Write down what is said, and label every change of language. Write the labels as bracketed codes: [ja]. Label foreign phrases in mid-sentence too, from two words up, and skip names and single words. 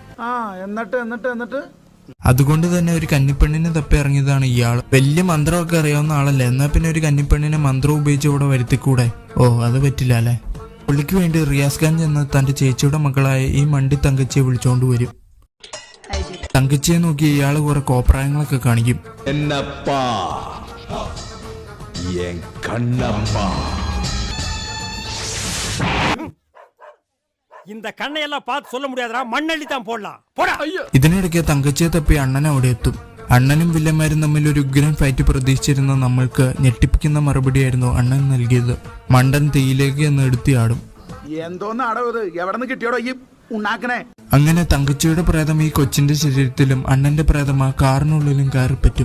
[ml] അതുകൊണ്ട് തന്നെ ഒരു കന്നിപ്പെണ്ണിനെ തപ്പി ഇറങ്ങിയതാണ് ഇയാള്. വലിയ മന്ത്രമൊക്കെ അറിയാവുന്ന ആളല്ലേ. എന്നാ പിന്നെ ഒരു കന്നിപ്പെണ്ണിനെ മന്ത്രം ഉപയോഗിച്ച് ഇവിടെ വരുത്തിക്കൂടെ? ഓ അത് പറ്റില്ല അല്ലെ. പുള്ളിക്ക് വേണ്ടി റിയാസ് ഖാൻ ചെന്ന് തന്റെ ചേച്ചിയുടെ മകളായ ഈ മണ്ടി തങ്കച്ചിയെ വിളിച്ചോണ്ട് വരും. തങ്കച്ചിയെ നോക്കി ഇയാള് കുറെ കോപ്രായങ്ങളൊക്കെ കാണിക്കും. [ta] இந்த கண்ணையெல்லாம் பார்த்து சொல்ல முடியாதுடா மண்ணள்ளி தான் போடலாம் போடா. [ml] ഇതിനിടയ്ക്ക് തങ്കച്ചിയെ തപ്പി അണ്ണൻ അവിടെ എത്തും. അണ്ണനും വില്ലന്മാരും തമ്മിൽ ഒരു ഉഗ്രൻ ഫൈറ്റ് പ്രതീക്ഷിച്ചിരുന്ന നമ്മൾക്ക് ഞെട്ടിപ്പിക്കുന്ന മറുപടിയായിരുന്നു അണ്ണൻ നൽകിയത്. മണ്ടൻ തീയിലേക്ക് എന്ന് എടുത്തിയാടും. അങ്ങനെ തങ്കച്ചിയുടെ പ്രേതം ഈ കൊച്ചിന്റെ ശരീരത്തിലും അണ്ണന്റെ പ്രേതം ആ കാറിനുള്ളിലും കയറിപ്പറ്റും.